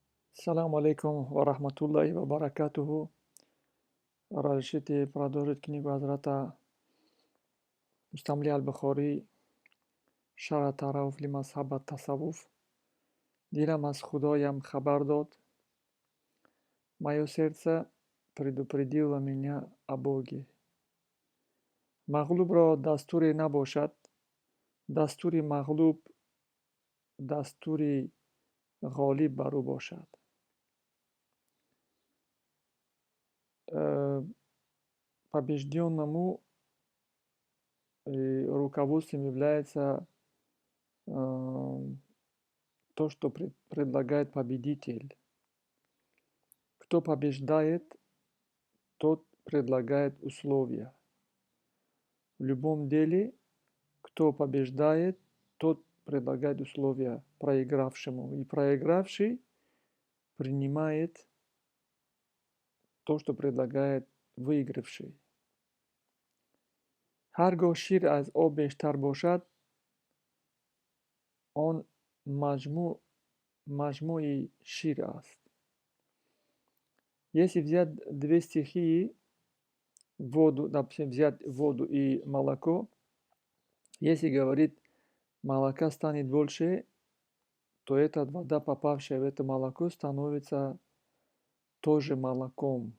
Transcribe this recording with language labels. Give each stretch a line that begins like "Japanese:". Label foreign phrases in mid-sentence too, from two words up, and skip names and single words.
Arabic: سلام عليكم ورحمة الله وبركاته.
Russian: Разрешите продолжить книгу Хазрата Мустамли аль-Бухори «Шара тарауф ли мазхабат тасаввуф».
Tajik: Дилам аз Худоям хабар дод,
Russian: мое сердце предупредило меня о Боге.
Tajik: Мағлубро дастуре набошад, дастури мағлуб дастури ғолиб бар ӯ бошад.
Russian: Побежденному руководством является то, что предлагает победитель. Кто побеждает, тот предлагает условия. В любом деле, кто побеждает, тот предлагает условия проигравшему. И проигравший принимает то, что предлагает выигравший.
Tajik: ҳар гоҳ шир аз об бештар бошад, он маҷмӯи шир аст.
Russian: Если взять две стихии, воду, допустим, взять воду и молоко, если говорит, молока станет больше, то эта вода, попавшая в это молоко, становится тоже молоком.